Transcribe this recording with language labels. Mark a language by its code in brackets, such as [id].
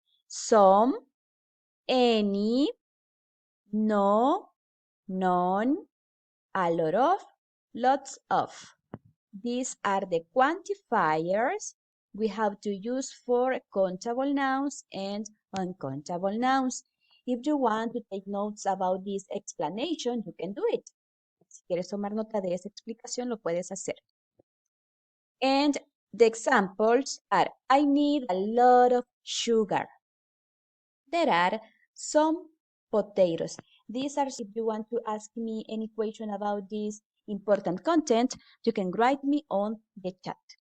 [en] Some, any, no, none, a lot of, lots of. These are the quantifiers we have to use for countable nouns and uncountable nouns. If you want to take notes about this explanation, you can do it. [es] Si quieres tomar nota de esa explicación, lo puedes hacer. [en] And the examples are, I need a lot of sugar. There are some potatoes. These are, if you want to ask me any question about this important content, you can write me on the chat.